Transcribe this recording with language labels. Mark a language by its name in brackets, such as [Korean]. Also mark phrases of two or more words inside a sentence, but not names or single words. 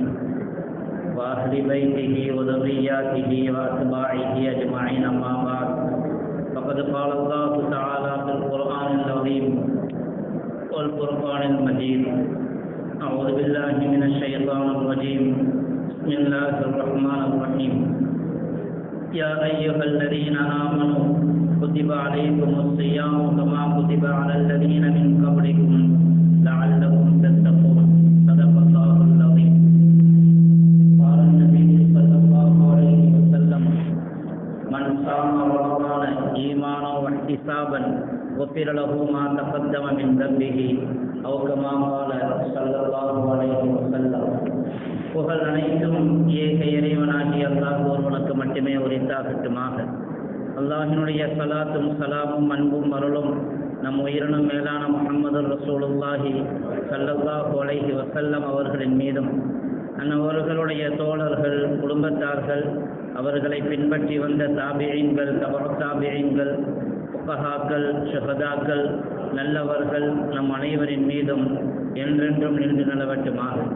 [Arabic] وأهل بيته وذرياته وأتباعه أجمعين أما بعد فقد قال الله تعالى في القرآن العظيم والفرقان المجيد أعوذ بالله من الشيطان الرجيم بسم الله الرحمن الرحيم يا أيها الذين آمنوا كتب عليكم الصيام كما كتب على الذين من قبلكم لعلكم تتقون صدق الله العظيم. قال النبي صلى الله عليه وسلم من صام رمضان إيمانا واحتسابا غفر له ما تقدم من ذنبه أو كما قال صلى الله عليه وسلم. [Tamil] புகழ் அனைத்தும் ஏக இறைவனாகிய அல்லாஹ் ஒருவனுக்கு மட்டுமே உரித்தாகட்டுமாக. அல்லாஹினுடைய ஸலாத்தும் ஸலாமும் அன்பும் அருளும் நம் உயிரினும் மேலான முஹம்மது [Arabic] رسول الله صلى الله عليه وسلم [Tamil] அவர்களின் மீதும் அன்னவர்களுடைய தோழர்கள் குடும்பத்தார்கள் அவர்களை பின்பற்றி வந்த தாபிஈன்கள் தபஅத் தாபிஈன்கள் ஃபுகஹாக்கள் ஷுஹதாக்கள் நல்லவர்கள் நம் அனைவரின் மீதும் என்றென்றும் நின்று நிலவட்டுமாக.